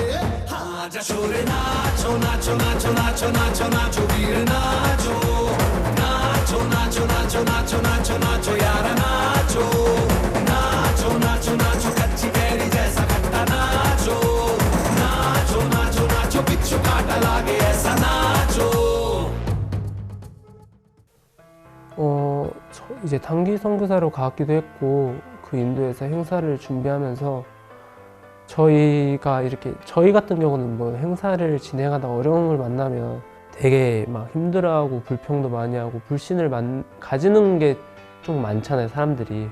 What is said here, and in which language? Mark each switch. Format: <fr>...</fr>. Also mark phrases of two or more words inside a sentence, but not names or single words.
<hi>हाँ जा छोरे नाचो नाचो नाचो नाचो नाचो नाचो वीर नाचो नाचो नाचो नाचो नाचो नाचो नाचो यार नाचो नाचो नाचो नाचो कच्ची कैरी जैसा खट्टा नाचो नाचो नाचो नाचो बिच्छू काटा लागे ऐसा नाचो</hi> <ko>이제 단기 선교사로 가기도 했고 그 인도에서 행사를 준비하면서 저희가 이렇게 저희 같은 경우는 뭐 행사를 진행하다 어려움을 만나면 되게 막 힘들어하고 불평도 많이 하고 불신을 가지는 게 좀 많잖아요, 사람들이.</ko>